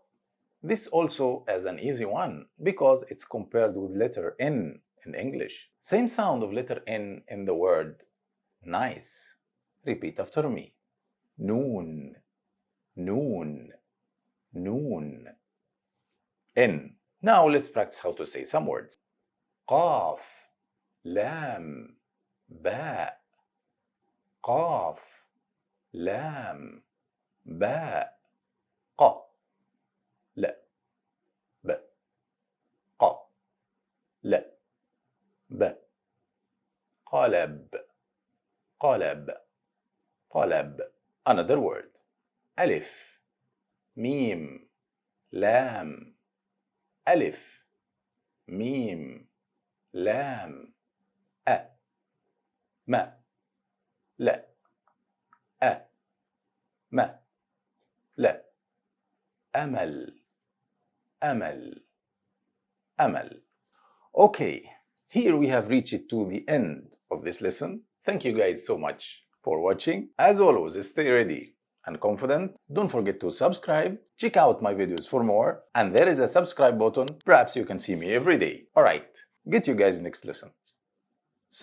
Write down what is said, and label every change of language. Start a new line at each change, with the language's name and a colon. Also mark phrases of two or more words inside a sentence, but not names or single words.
English: This also is an easy one because it's compared with letter N in English. Same sound of letter N in the word nice. Repeat after me.
Arabic: نون نون. نون ن.
English: Now let's practice how to say some words.
Arabic: قاف لام باء. قاف لام باء. قَ لَ بَ. قَ لَ بَ. قلب قلب قلب.
English: Another word.
Arabic: ألف ميم لام. ألف ميم لام أ ما لا أ ما لا أمل أمل أمل.
English: Okay, here we have reached to the end of this lesson. Thank you guys so much for watching. As always, stay ready and confident. Don't forget to subscribe, check out my videos for more, and there is a subscribe button. Perhaps you can see me every day. Alright, get you guys next lesson.